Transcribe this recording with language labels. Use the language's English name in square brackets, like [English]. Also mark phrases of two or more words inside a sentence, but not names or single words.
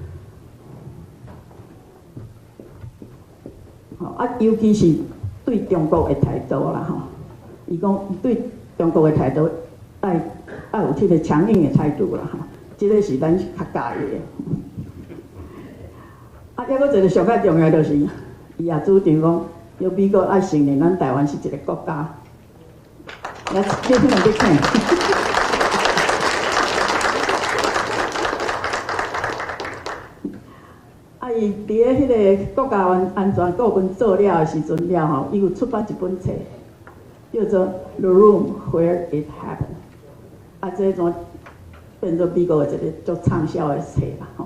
[Min Nan Chinese] 啊，尤其是对中国的态度啦吼，伊讲对中国的态度爱有迄个强硬的态度啦吼，即个是咱较介意的。啊，抑佫一个上较重要就是，伊也主张讲，要美国爱承认咱台湾是一个国家。 [English] Let's give him a big hand. [Min Nan Chinese] 伊伫咧迄个国家安全顾问做了的时阵了吼，伊有出版一本册，叫做《The Room Where It Happened》。啊，这种变做美国的一个足畅销的册啦吼。